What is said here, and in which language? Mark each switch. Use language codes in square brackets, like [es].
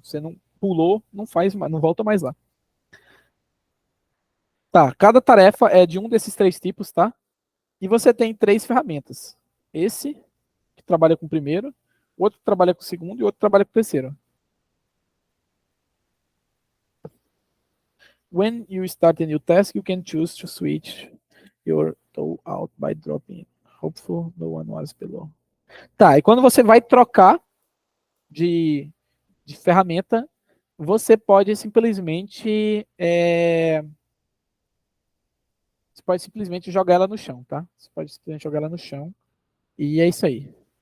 [pt] Você não pulou, não faz, não volta mais lá. Tá, cada tarefa é de um desses 3 tipos, tá? E você tem 3 ferramentas. Esse, que trabalha com o primeiro, outro que trabalha com o segundo e outro que trabalha com o terceiro. [en] When you start a new task, you can choose to switch your tool out by dropping. Hopeful no one was below. [pt] Tá, e quando você vai trocar de, de ferramenta, você pode simplesmente você pode simplesmente jogar ela no chão, tá? Você pode simplesmente jogar ela no chão e é isso aí.